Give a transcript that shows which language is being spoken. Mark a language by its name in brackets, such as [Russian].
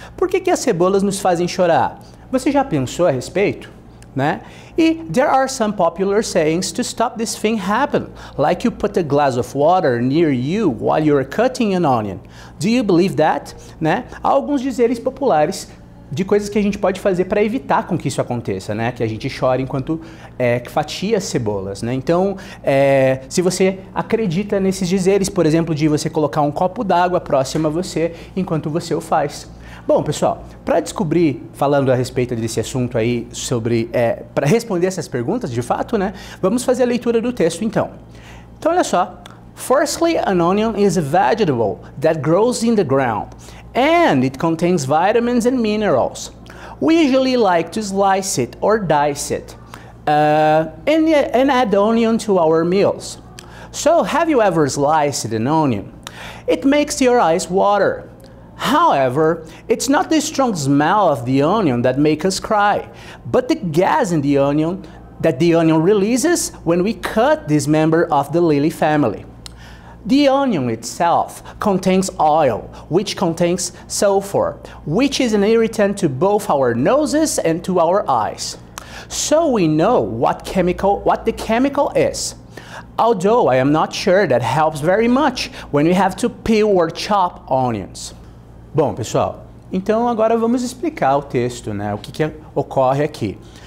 [Portuguese] Por que as cebolas nos fazem chorar? Você já pensou a respeito? Né? [English] E there are some popular sayings to stop this thing happening, like you put a glass of water near you while you're cutting an onion. Do you believe that? Né? [Portuguese] Há alguns dizeres populares de coisas que a gente pode fazer para evitar com que isso aconteça, né? Que a gente chore enquanto fatia cebolas, né? Então, se você acredita nesses dizeres, por exemplo, de você colocar um copo d'água próximo a você enquanto você o faz. Bom, pessoal, para descobrir, falando a respeito desse assunto aí, sobre, para responder essas perguntas, de fato, né? Vamos fazer a leitura do texto, então. Então, olha só. [English] Firstly, an onion is a vegetable that grows in the ground, and it contains vitamins and minerals. We usually like to slice it or dice it, and add onion to our meals. So, have you ever sliced an onion? It makes your eyes water. However, it's not the strong smell of the onion that makes us cry, but the gas in the onion that the onion releases when we cut this member of the lily family. The onion itself contains oil, which contains sulfur, which is an irritant to both our noses and to our eyes. So we know what the chemical is. Although I am not sure that helps very much when we have to peel or chop onions. [Portuguese] Bom, pessoal, então agora vamos explicar o texto, né? O que ocorre aqui.